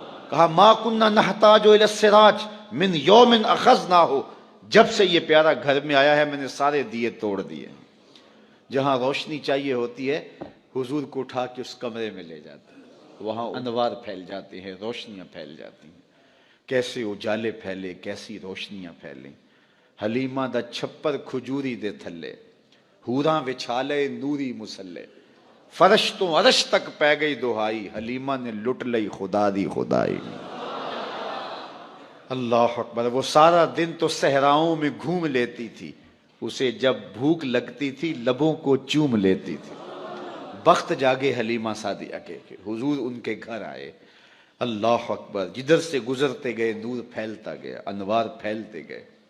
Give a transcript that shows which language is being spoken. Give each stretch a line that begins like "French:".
Urdu: کہا
Arabic: ما کننا نحتاج الی السراج من یوم اخذناہ,
Urdu: جب سے یہ پیارا گھر میں آیا ہے میں نے سارے دیے توڑ دیے. جہاں روشنی چاہیے ہوتی ہے حضور کو اٹھا کے اس کمرے میں لے جاتے ہیں, وہاں انوار پھیل جاتے ہیں, روشنیاں پھیل جاتی ہیں. کیسے اجالے پھیلے, کیسی روشنیاں پھیلیں.
Punjabi: حلیمہ دا چھپر کھجوری دے تھلے, حوراں وچھالے نوری مسلے, فرش تو عرش تک پہ گئی دہائی, حلیمہ نے لٹ لئی خدا دی خدائی.
Urdu: اللہ اکبر. وہ سارا دن تو صحراؤں میں گھوم لیتی تھی, اسے جب بھوک لگتی تھی لبوں کو چوم لیتی تھی. بخت جاگے حلیمہ سعدیہ کے کہ حضور ان کے گھر آئے. اللہ اکبر. جدھر سے گزرتے گئے نور پھیلتا گیا, انوار پھیلتے گئے.